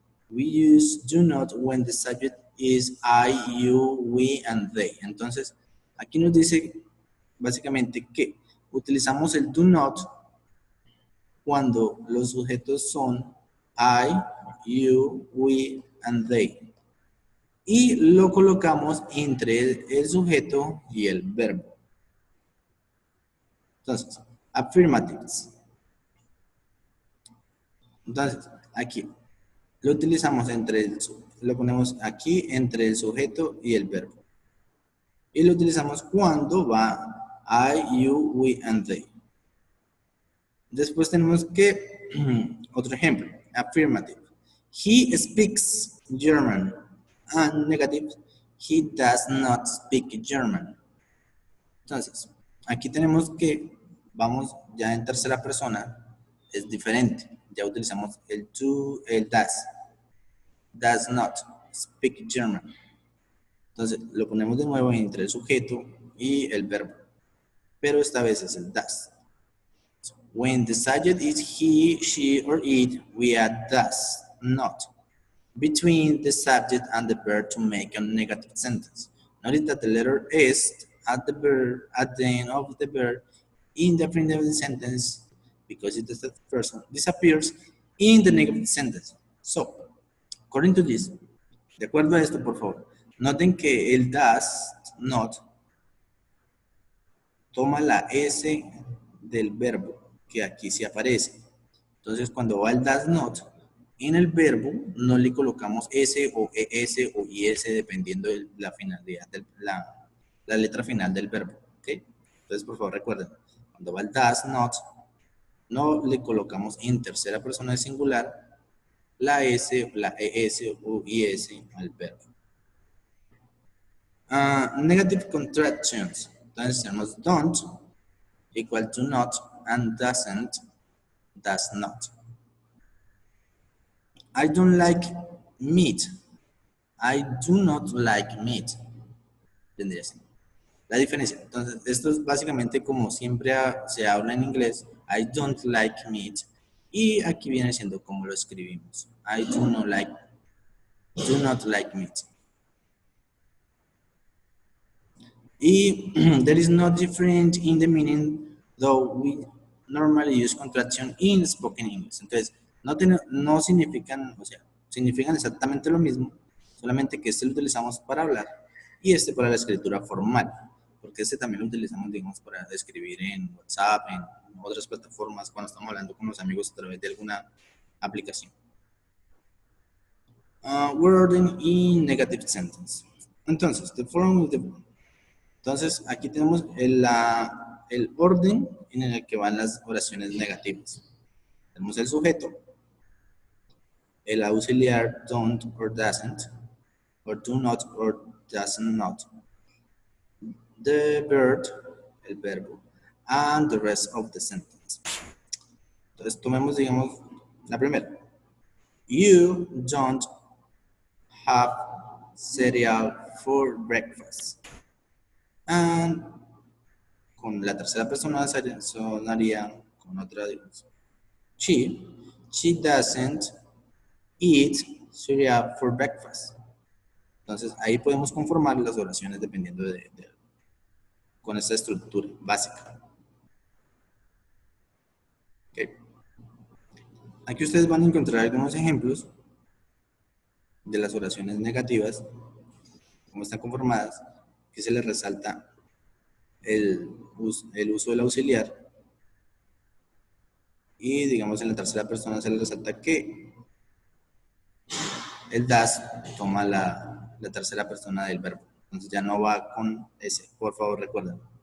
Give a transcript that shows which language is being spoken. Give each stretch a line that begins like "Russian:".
English: We use do not when the subject is I, you, we, and they.
Spanish: Entonces, aquí nos dice básicamente que utilizamos el do not cuando los sujetos son
English: I, you, we, and they.
Spanish: Y lo colocamos entre el sujeto y el verbo. Entonces, affirmatives. Entonces, aquí lo utilizamos lo ponemos aquí entre el sujeto y el verbo. Y lo utilizamos cuando va I, you, we, and they. Después tenemos que, otro ejemplo, affirmative.
English: He speaks German. And negative, he does not speak German.
Spanish: Entonces, aquí tenemos que, vamos ya en tercera persona, es diferente. Ya utilizamos el do, el
English: does not speak German.
Spanish: Entonces, lo ponemos de nuevo entre el sujeto y el verbo. Pero esta vez es el does.
English: So, when the subject is he, she, or it, we add does not between the subject and the verb to make a negative sentence. Notice that the letter S at the end of the verb in the affirmative sentence, because it is the person, disappears in the negative sentence. So, according to this,
Spanish: de acuerdo a esto, por favor, noten que el does not toma la S del verbo, que aquí sí aparece. Entonces, cuando va el does not, en el verbo no le colocamos S o ES o IS dependiendo de la finalidad, la letra final del verbo. ¿Okay? Entonces, por favor, recuerden, cuando va el does not, no le colocamos en tercera persona de singular la S, la ES o IS al verbo.
English: Negative contractions.
Spanish: Entonces tenemos
English: don't equal to not and doesn't, does not. I don't like meat. I do not like meat.
Spanish: Tendría así. La diferencia. Entonces, esto es básicamente como siempre se habla en inglés.
English: I don't like meat.
Spanish: Y aquí viene siendo como lo escribimos.
English: I do not like meat. Y there is no difference in the meaning, though we normally use contraction in spoken English.
Spanish: Entonces, no significan, o sea, significan exactamente lo mismo, solamente que este lo utilizamos para hablar y este para la escritura formal, porque este también lo utilizamos, digamos, para escribir en WhatsApp, en otras plataformas, cuando estamos hablando con los amigos a través de alguna aplicación.
English: Wording in negative sentence.
Spanish: Entonces, entonces, aquí tenemos el orden en el que van las oraciones negativas. Tenemos el sujeto, el auxiliar
English: don't or doesn't, or do not or does not, the verb,
Spanish: el verbo,
English: and the rest of the sentence.
Spanish: Entonces, tomemos, digamos, la primera.
English: You don't have cereal for breakfast.
Spanish: And con la tercera persona sonaría con otra, digamos.
English: She doesn't eat cereal for breakfast.
Spanish: Entonces, ahí podemos conformar las oraciones dependiendo con esta estructura básica. Okay. Aquí ustedes van a encontrar algunos ejemplos de las oraciones negativas, cómo están conformadas, que se les resalta el uso del auxiliar y digamos en la tercera persona se les resalta que el does toma la tercera persona del verbo, entonces ya no va con ese, por favor recuerden.